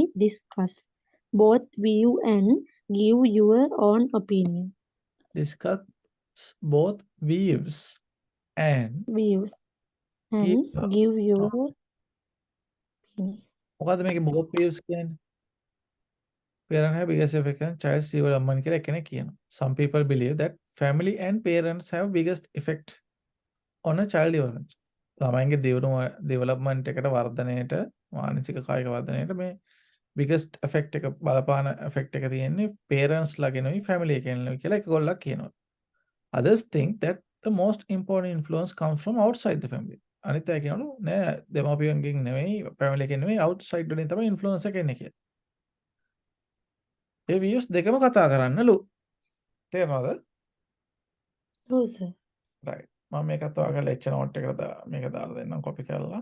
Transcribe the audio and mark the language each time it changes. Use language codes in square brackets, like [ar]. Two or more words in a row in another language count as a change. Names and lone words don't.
[en] Discuss both view and give your own opinion. discuss both views and give your opinion. [si] මොකද්ද මේකේ [en] both views [si] කියන්නේ? [en] parent have biggest effect on child's development [si] කියලා එකනේ කියනවා. [en] Some people believe that family and parents have biggest effect on a child development. [si] ළමයින්ගේ development එකට වර්ධනයට මානසික කායික වර්ධනයට මේ [en] biggest effect [si] එක බලපාන effect එක තියෙන්නේ parents ලාගෙනුයි family එකෙනුයි කියලා එකගොල්ලක් කියනවා. [en] Others think that the most important influence comes from outside the family. [si] අනිත් අය කියනවා නෑ දෙමාපියන්ගෙන් නෙවෙයි family එකෙන් නෙවෙයි outside වලින් තමයි influence එක එන්නේ කියලා. ඒ views දෙකම කතා කරන්නලු. තේරෙනවද? ඔව් සර්. right. මම මේකත් ඔයාගේ [en] lecture note [si] එකට මේක දාලා දෙන්නම් කොපි කරලා.